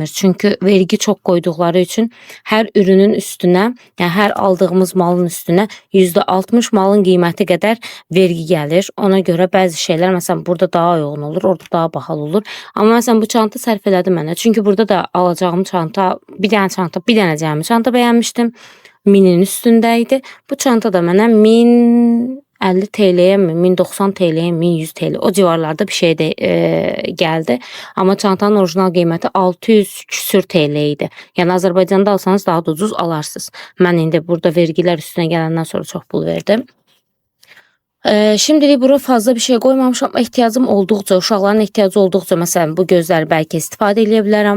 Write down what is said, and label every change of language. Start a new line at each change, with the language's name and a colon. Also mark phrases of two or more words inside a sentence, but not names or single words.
Azerbaijani: Çünki vergi çox qoyduqları üçün hər ürünün üstünə, yəni hər aldığımız malın üstünə %60 malın qiyməti qədər vergi gəlir. Ona görə bəzi şeylər məsələn burada daha uyğun olur, orada daha bahalı olur. Amma məsələn bu çanta sərf elədi mənə. Çünki burada da alacağım çanta, bir dənə cəmi çanta bəyənmişdim. 1000'in üstündə idi. Bu çanta da mənə 1050 TL'ye mi, 1090 TL'ye mi, 1100 TL o civarlarda bir şey de gəldi. Amma çantanın orijinal qiyməti 600 küsür TL idi. Yəni Azərbaycanda alsanız daha da ucuz alarsınız. Mən indi burada vergilər üstünə gələndən sonra çox pul verdim.
Turkish: Şimdilik bura fazla bir şey koymamışam. İhtiyacım olduqca, uşaqların ihtiyacı olduqca
Azerbaijani: məsələn bu gözləri bəlkə istifadə edə bilərəm.